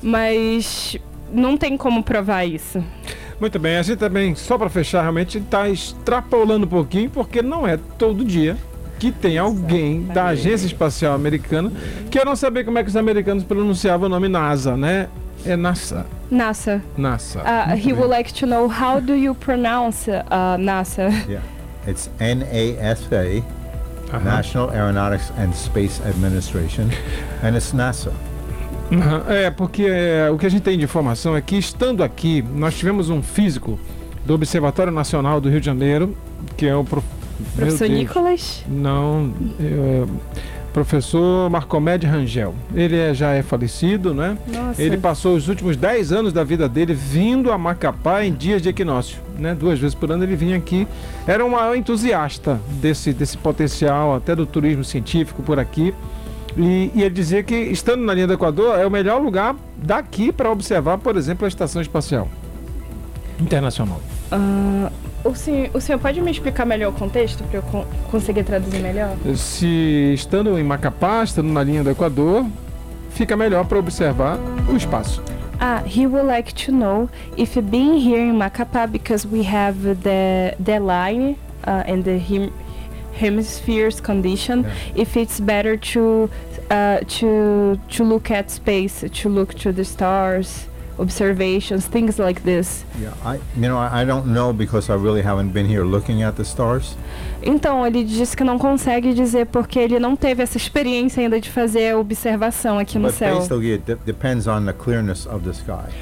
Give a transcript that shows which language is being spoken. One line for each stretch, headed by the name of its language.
Portuguese: Mas não tem como provar isso. Muito bem, a gente também, só para fechar, realmente está extrapolando um pouquinho, porque não é todo dia que tem alguém da Agência Espacial Americana. Querem saber como é que os americanos pronunciavam o nome NASA, né? É NASA. NASA. NASA.
English: He would like to know how do you pronounce NASA? Yeah. It's NASA. Uh-huh. National Aeronautics and Space Administration. And it's NASA. Uh-huh.
Portuguese: Porque o que a gente tem de informação é que estando aqui, nós tivemos um físico do Observatório Nacional do Rio de Janeiro, que é o Professor Nicolas? Não, professor Marcomed Rangel. Ele já é falecido, né? Nossa. Ele passou os últimos 10 anos da vida dele vindo a Macapá em dias de equinócio, né? Duas vezes por ano ele vinha aqui. Era um maior entusiasta desse potencial, até do turismo científico por aqui. E ele dizia que, estando na linha do Equador, é o melhor lugar daqui para observar, por exemplo, a Estação Espacial Internacional. O senhor pode me explicar melhor o contexto para eu conseguir traduzir melhor? Se estando em Macapá, estando na linha do Equador, fica melhor para observar o espaço.
English: Ah, he would like to know if being here in Macapá, because we have the line and the hemisphere's condition, if it's better to look at space, to look to the stars. Observations, things like this. Yeah, I don't know because I really haven't been here looking at the stars.
Portuguese: Então ele disse que não consegue dizer porque ele não teve essa experiência ainda de fazer a observação aqui
English: But
Portuguese: no céu.
English: Basically it depends on the clearness of the sky.